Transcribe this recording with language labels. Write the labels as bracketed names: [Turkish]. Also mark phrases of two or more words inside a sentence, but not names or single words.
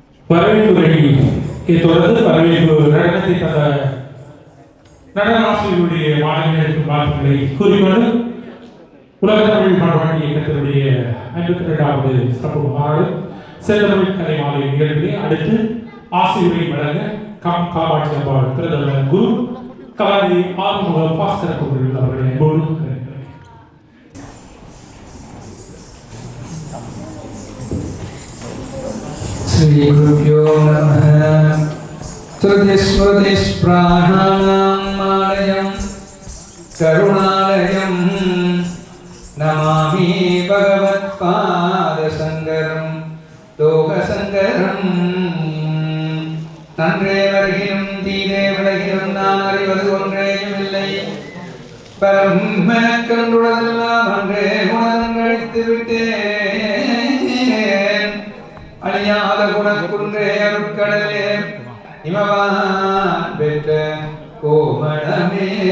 [Tamil] வரவேற்புரையை தொடர்ந்து வரவேற்பு நடனத்தை தந்த நடன ஆசிரியருடைய மாணவர்களுக்கு வாழ்த்துக்களை கூறிக்கொண்டு உலக தமிழ் பாடவாண்டி இயக்கத்தினுடைய 52வது சிறப்பு மாநாடு செந்தமிழ் கலை மாலை நிகழ்விலே அடுத்து ஆசிரியரை வழங்க காமாட்சி அம்பாள் திருதல குரு கலாநிதி ஆறுமுக பாஸ்கர கோவில் அவருடைய அன்போடு [Sanskrit] श्री गुरुभ्यो नमः श्रुतिस्मृतिस्प्राणानामालयं करुणालयं नमामि भगवत्पादशङ्करं लोकशङ्करं [Tamil] நன்றே வருகினும் தீதே விலகினும் நான் அறிவது ஒன்றேயும் இல்லை பரம கண்டுடதெல்லாம் அன்றே குணங்கழித்து விட்டேன் அழியாத குணக்குன்றே அருட்கடலே இமவான் பெற்ற கோமடமே.